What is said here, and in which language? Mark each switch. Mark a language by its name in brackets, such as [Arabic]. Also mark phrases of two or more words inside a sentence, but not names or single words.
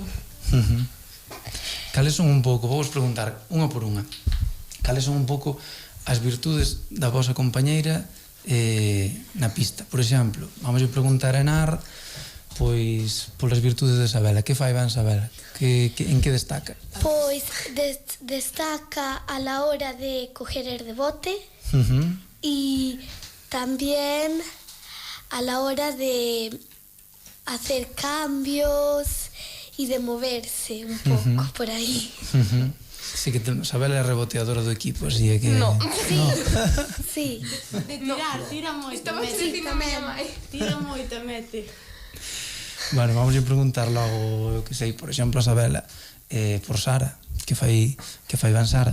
[Galician] Cales son un pouco, vou vos preguntar unha por unha, cales son un pouco as virtudes da vosa compañeira na pista? Por exemplo, vamos a preguntar a Enar pois polas virtudes de Sabela. Que fai ben Sabela? En que destaca? Pois destaca [Spanish] a la hora de coger el rebote y también a la hora de hacer cambios y de moverse [Galician] un pouco por aí. Sí que Sabela é reboteadora do equipo, así é que... [Spanish] No. Sí. [Galician] De tirar, tira moito. Estamos dicindo a miña mãe. Tira moito, mete. Bueno, vamos a preguntar logo, que sei, por exemplo, a Sabela, por Sara, que fai ben Sara?